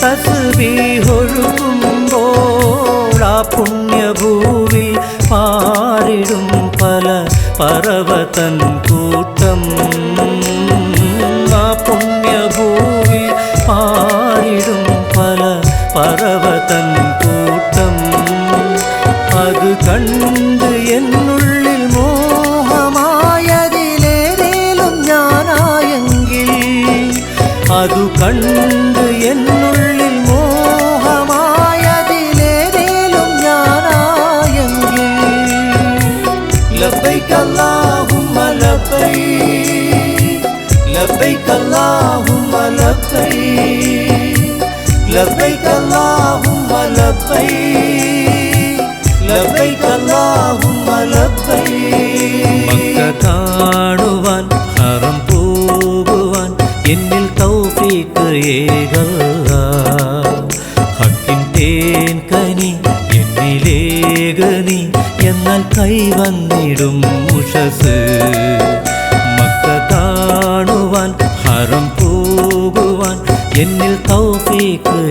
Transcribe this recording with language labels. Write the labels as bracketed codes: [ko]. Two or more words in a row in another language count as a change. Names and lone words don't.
[ml] തസ്ബീഹൊഴുക്കുമ്പോൾ ആ പുണ്യഭൂവിൽ പാറിടും പല പറവതൻ കൂട്ടം ആ പുണ്യഭൂവിൽ പാറിടും പല പറവതൻ കൂട്ടം അത് കണ്ട് എന്നുള്ളിൽ മോഹമായതിലേതേലും ഞാനായെങ്കിൽ അതു കണ്ട് എന്നുള്ളിൽ മോഹമായതിലേതേലും ഞാനായെങ്കിൽ [ar] لبيك اللهم لبيك لبيك اللهم لبيك لبيك اللهم لبيك لبيك اللهم لبيك [ml] മക്ക കാണുവാൻ ഹറം പോകുവാൻ എന്നിൽ തൗഫീഖ് ഏകല്ലാഹ് ഹക്കിൻ തേൻ കനി എന്നിലേകനി എന്നാൽ കൈവന്നിടും ഉഷസ് മക്ക കാണുവാൻ ഹറം പോകുവാൻ എന്നിൽ തൗഫീഖ്